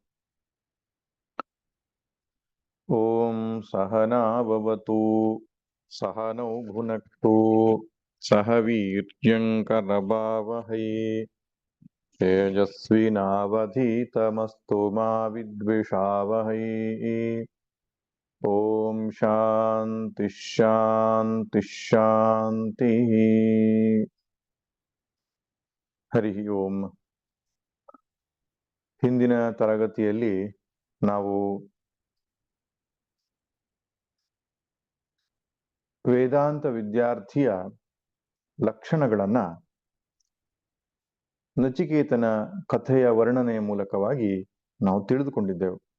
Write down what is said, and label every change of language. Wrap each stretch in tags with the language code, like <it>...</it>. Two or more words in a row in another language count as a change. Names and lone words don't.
<sa>ॐ सहना भवतु सहनौ भुनक्तु सह वीर्यङ्करवावहै तेजस्विनावधीतमस्तु मा विद्विषावहै। ॐ शान्ति शान्ति शान्तिः। ಹರಿ ಓಂ.</sa> <kn>ಹಿಂದಿನ ತರಗತಿಯಲ್ಲಿ ನಾವು ವೇದಾಂತ ವಿದ್ಯಾರ್ಥಿಯ ಲಕ್ಷಣಗಳನ್ನ ನಚಿಕೇತನ ಕಥೆಯ ವರ್ಣನೆಯ ಮೂಲಕವಾಗಿ ನಾವು ತಿಳಿದುಕೊಂಡಿದ್ದೆವು.</kn>